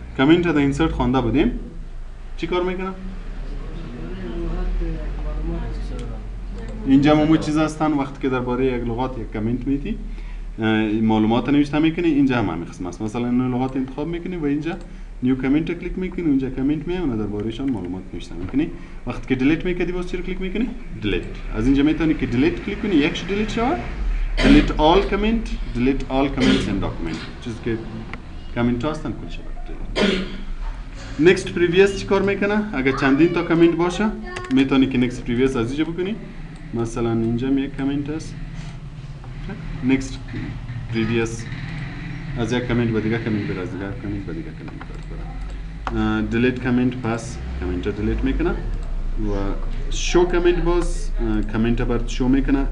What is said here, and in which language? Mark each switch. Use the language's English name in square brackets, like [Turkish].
[Persian] کامنت را اینسرت خوانده بودیم. چی کار میکنه؟ اینجا مو چیز هستن وقتی که درباره یک لغات یک کامنت میتی معلومات نوشته میکنی اینجا هم همین قسم است. مثلا این لغات انتخاب میکنی و اینجا نیو کامنت کلیک میکنی، اونجا کامنت میاد دربارهشان معلومات نوشته میکنی. وقتی که دیلیت میکنی باز چی رو کلیک میکنی؟ دیلیت. از اینجا میتونی که دیلیت کلیک کنی یکش دیلیت شود. [English] delete all comment, delete all comments in document. [Persian] چیزی که کامنت هستن کلش next previous چی کار میکنه؟ اگر چندین تا کامنت باشه میتونی که next previous از اینجا بکنی. مثلا اینجا یک کامنت است next previous از یک کامنت به دیگه کامنت بر از دیگه کامنت به دیگه کامنت بر delete کامنت پس کامنت رو delete میکنه و شو کامنت باز کامنت بر شو میکنه.